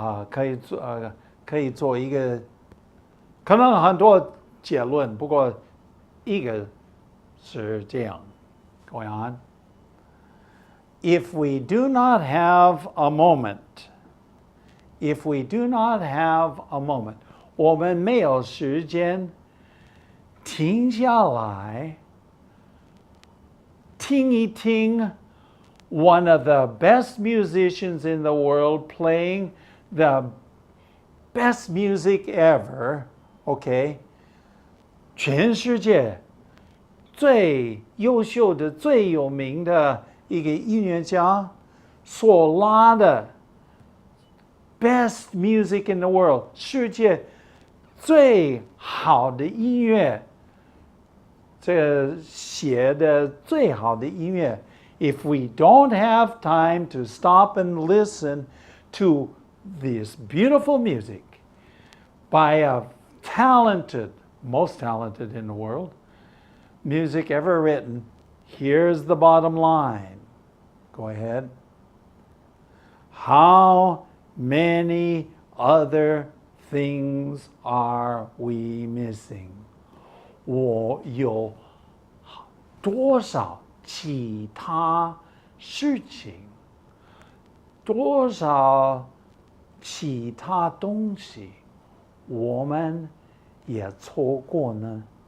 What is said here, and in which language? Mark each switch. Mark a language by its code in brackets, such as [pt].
[zh] 可以做一个，可能很多结论，不过一个是这样 [en] going on. If we do not have a moment, if we do not have a moment, [zh] 我们没有时间停下来听一听 [en] one of the best musicians in the world playing the best music ever, okay? [zh] 全世界最优秀的、最有名的一个音乐家所拉的 [en] best music in the world， [zh] 世界最好的音乐，这个写的最好的音乐。 [en] If we don't have time to stop and listen to this beautiful music by a talented, most talented in the world, music ever written, here's the bottom line. Go ahead. How many other things are we missing? [zh] 我有多少其他事情，多少其他东西，我们也错过呢？